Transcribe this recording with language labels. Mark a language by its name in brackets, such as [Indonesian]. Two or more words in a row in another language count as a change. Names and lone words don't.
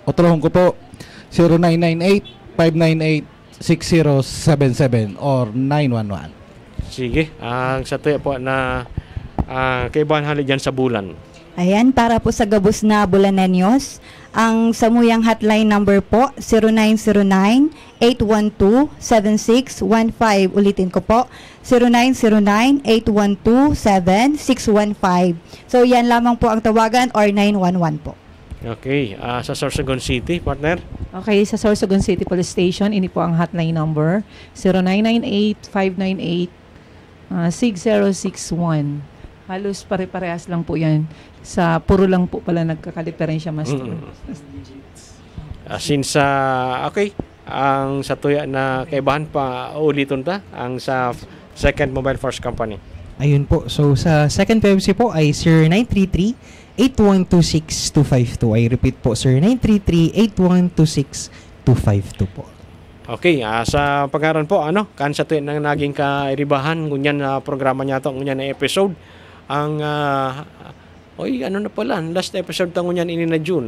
[Bikol] Otrohon ko po, 0998-598-6077 or 911. Sige, ang sa tuya po na kaibahan halip dyan sa bulan. Ayan, para po sa gabos na Bulaneños, ang samuyang hotline number po, 0909-812-7615. [Filipino] Ulitin ko po, 0909-812-7615. So, yan lamang po ang tawagan or 911 po. Okay, sa Sorsogon City, partner. [Bikol] Okay, sa Sorsogon City Police Station, ini po ang hotline number, 0998-598-6061. [Filipino] Halos pare-parehas lang po yan. Sa puro lang po pala nagkakadiferensya, Master. [Bikol] Since, okay, ang sa tuya na kaibahan pa ulitin ta, ang sa Second Mobile Force Company. [Filipino] Ayun po. So, sa second PMC po ay 0933-8126-252. [English] I repeat po, 0933-8126-252 po. [Bikol] Okay, sa pangaran po, kan sa tuya na naging kairibahan, ngunyan na programa niya ito, ngunyan na episode, ang ano na pala, last episode ta ngunyan ini na June.